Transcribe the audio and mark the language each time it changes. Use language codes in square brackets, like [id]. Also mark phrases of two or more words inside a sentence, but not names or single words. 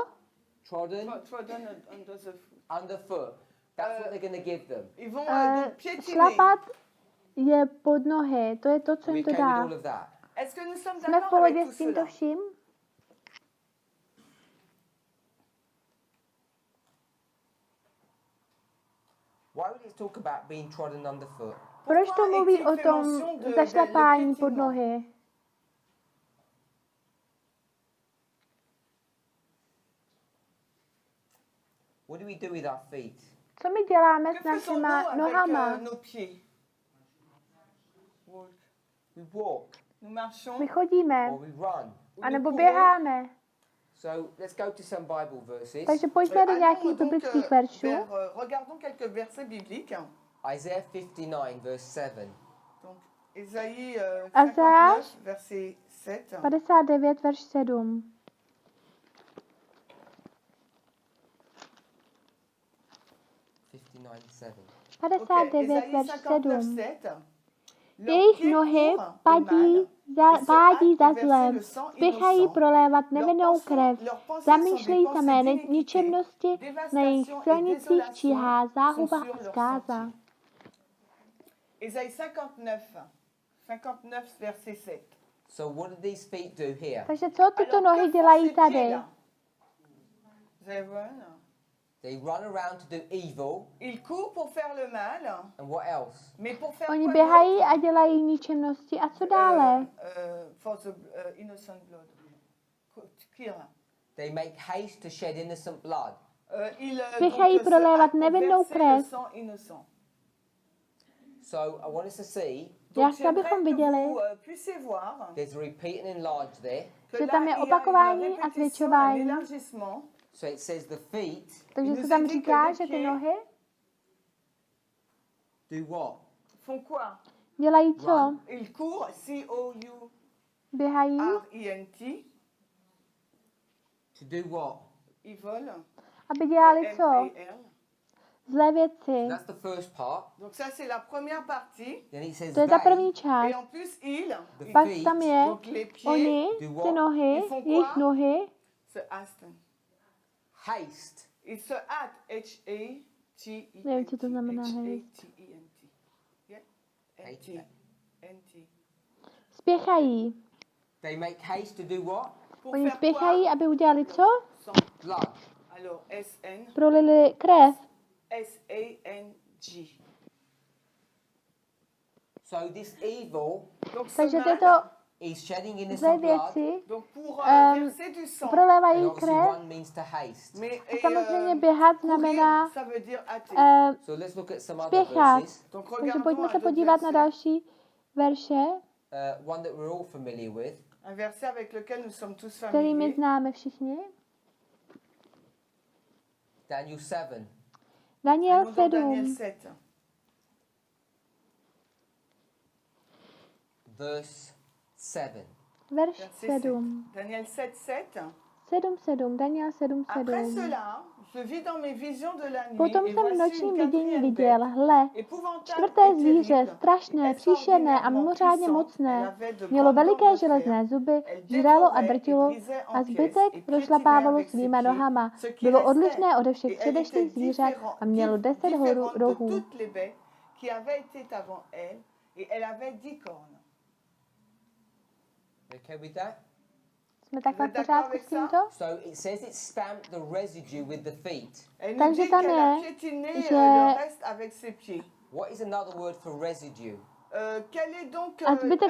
[en] Trodden Trodden under the foot. underfoot. That's what they're going to give them. [fr] Ils vont donc piétiner. [cs] Šlapat je pod nohy, to je to, co [en] Are we [cs] jim to [en] okay with [cs] dá. [en] all of that? [fr] Est-ce que nous sommes [cs] Jsme v [fr] d'accord [cs] pohodě [fr] avec [cs] s [fr] tout [cs] tímto [fr] cela? [cs] vším? [en] Why would it talk about being trodden underfoot? [cs] Proč to [fr] Pourquoi [cs] mluví [fr] est-il [cs] o [fr] fait [cs] tom [fr] mention de [cs] zašlapání [fr] le [cs] pod [fr] piétinement? [cs] nohy? [en] What do we do with our feet? [cs] Co my děláme [fr] Que [cs] s [fr] faisons-nous [cs] našima [fr] avec [cs] nohama? [fr] nos pieds? [en] Walk. We walk [fr] Nous marchons. [cs] My chodíme, [en] or we run. [fr] ou [cs] anebo [fr] nous [cs] běháme. [en] So let's go to some Bible verses. [cs] Takže pojďme do [fr] Allons [cs] nějakých [fr] donc, [cs] biblických veršů. [fr] regardons quelques versets bibliques. [en] Isaiah 59, verse 7. [fr] Donc, Ésaïe [cs] Azajáš [fr] 59, verset 7. [cs] 59, verš 7. [en] Ok, 59, [fr] Ésaïe [cs] verš 59, 7. 7. Jejich nohy pádí za zlem, spěchají prolévat nevinnou krev, zamýšlejí samé ničemnosti, na jejich silnicích číhá záhuba a zkáza. [fr] Ésaïe 59, 59, verset 7. [en] So what do these feet do here? [cs] Takže co tyto [fr] Alors, [cs] nohy [fr] que font [cs] dělají [fr] ces [cs] tady? [fr] pieds-là? Vous allez voir, là. [en] They run around to do evil, [fr] Ils courent pour faire le mal, [en] and what else? [fr] mais pour faire [cs] Oni [fr] quoi [cs] běhají [fr] d'autre? [cs] a dělají ničemnosti. A co dále? [en] For the innocent blood. Kill. They make haste to shed innocent blood. [fr] Ils [cs] Spěchají [fr] donc, se [cs] prolévat [fr] hâtent pour [cs] nevinnou [fr] verser le [cs] krev. [fr] sang innocent. [en] So I want us to see [cs] Já [fr] Donc [cs] chci, abychom [fr] j'aimerais que [cs] viděli, [fr] vous puissiez voir [en] there's a repeat and enlarge there. [fr] que [cs] že [fr] là, [cs] tam je [fr] il y a [cs] opakování [fr] une [cs] a [fr] répétition, un [cs] zvětšování. [fr] élargissement. [en] So it says the feet [cs] Takže [fr] nous [cs] se tam [fr] indique [cs] říká, [fr] que [cs] že [fr] les [cs] ty [fr] pieds [cs] nohy [en] do what? [fr] Font quoi? [cs] dělají co? [fr] Ils courent, [cs] Běhají, [fr] C-O-U-R-I-N-T. [en] To do what? [fr] Ils volent. [cs] aby dělali co? [fr] M-A-L. [cs] Zlé věci. [en] That's the first part. [fr] Donc ça, c'est la première partie. [en] Then it says [cs] To je ta [en] they, [cs] první část. [fr] Et en plus, ils [en] the [cs] Pak [en] feet, [cs] tam je [fr] donc les pieds, [cs] oni, ty nohy, [fr] Ils font [cs] jejich [fr] quoi? [cs] nohy, [en] se hasten. haste. [fr] Ils se hâtent. H-A-T-E-N-T. [cs] Nevím, co to znamená [fr] H-A-T-E-N-T. Yeah? N-T. [en] Hate. [fr] N-T. [cs] spěchají. [en] They make haste to do what? [fr] Pour [cs] Oni [fr] faire [cs] spěchají, [fr] quoi? [cs] aby udělali co? [fr] Sang. [en] Blood. [fr] Alors, S-N. [cs] Prolili krev. [fr] S-A-N-G. [en] So this evil [fr] Donc, ce [cs] Takže [fr] mal, [cs] tyto [en] is shedding [cs] zlé [en] innocent blood. [cs] věci [fr] donc pour verser du sang. [en] And [cs] prolévají [en] obviously [cs] krev. [en] one means to haste. [fr] Mais [cs] A samozřejmě běhat [fr] courir, [cs] znamená [fr] ça veut dire hâter. [en] So let's look at some other [cs] spěchat. [en] verses. [fr] Donc [cs] Takže [fr] regardons [cs] pojďme [fr] un [cs] se [fr] autre [cs] podívat na [fr] verset. [cs] další verše, [en] One that we're all familiar with. [fr] Un verset avec lequel nous sommes tous [cs] který my [fr] familiers. [cs] známe všichni. [en] Daniel 7. [cs] Daniel [fr] Allons dans Daniel [cs] 7, 7. [en] Verse 7. [cs] verš [fr] Verset 7. 7. Daniel 7, 7. 7:7, Daniel Après 7:7. cela, je vis dans mes visions de la nuit [cs] Potom [fr] et [cs] jsem v [fr] voici [cs] nočním [fr] une [cs] vidění [fr] quatrième [cs] viděl, [fr] bête, [cs] hle, [fr] épouvantable [cs] čtvrté [fr] et [cs] zvíře, [fr] terrible, [cs] strašné, příšerné a [fr] extraordinairement [cs] mimořádně [fr] puissante. [cs] mocné. [fr] Elle avait de [cs] Mělo [fr] grandes [cs] veliké [fr] dents de fer. [cs] železné zuby, [fr] Elle [cs] žralo a [fr] dévorait et [cs] drtilo [fr] brisait en [cs] a [fr] pièces [cs] zbytek [fr] et piétinait [cs] rozšlapávalo [fr] avec ses [cs] svýma [fr] pieds, [cs] nohama. [fr] ce qui [cs] Bylo [fr] restait. [cs] odlišné ode všech [fr] Et elle était [cs] předešlých zvířat a mělo 10 [fr] différente de [cs] rohů. [fr] toutes les bêtes qui avaient été avant elle, et elle avait 10 cornes. [en] Okay with that? [cs] Jsme takhle v [fr] D'accord [cs] pořádku [fr] avec [cs] s [fr] ça? [cs] tímto? [en] So it says it stamped the residue with the feet. [fr] Elle nous [cs] Takže [fr] dit [cs] tam [fr] qu'elle a [cs] je, [fr] piétiné [cs] že- [fr] le reste avec ses pieds. [en] What is another word for residue? [fr] Quel est donc [cs] A zbytek